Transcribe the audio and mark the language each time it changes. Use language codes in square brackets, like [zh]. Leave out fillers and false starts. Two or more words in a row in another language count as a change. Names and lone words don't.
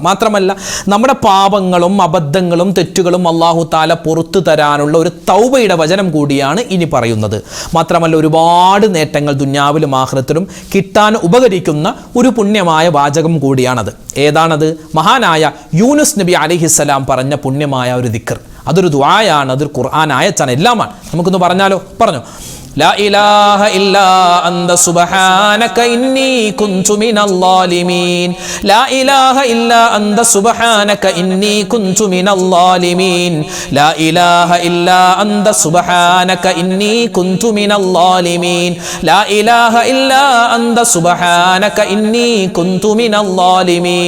[ml] മാത്രമല്ല നമ്മുടെ പാപങ്ങളും അബദ്ധങ്ങളും തെറ്റുകളും [ar] الله تعالى [ml] പുറത്തു തരാനുള്ള ഒരു തൗബയുടെ വചനം കൂടിയാണ് ഇനി പറയുന്നത്. മാത്രമല്ല ഒരുപാട് നേട്ടങ്ങൾ ദുനിയാവിലും ആഖിറത്തിലും കിട്ടാൻ ഉപകരിക്കുന്ന ഒരു പുണ്യമായ വാചകം കൂടിയാണത്. ഏതാണത്? മഹാനായ യൂനുസ് നബി അലൈഹിസ്സലാം പറഞ്ഞ പുണ്യമായ ഒരു ദിക്ർ. അതൊരു ദുആയാണ്, അതൊരു ഖുർആൻ ആയത്താണ്, എല്ലാമാണ്. നമുക്കൊന്ന് പറഞ്ഞാലോ? പറഞ്ഞു. [ar] لا إله إلا أنت سبحانك إني كنت من الظالمين لا إله إلا أنت سبحانك إني كنت من الظالمين لا إله إلا أنت سبحانك إني كنت من الظالمين لا إله إلا أنت سبحانك إني كنت من الظالمين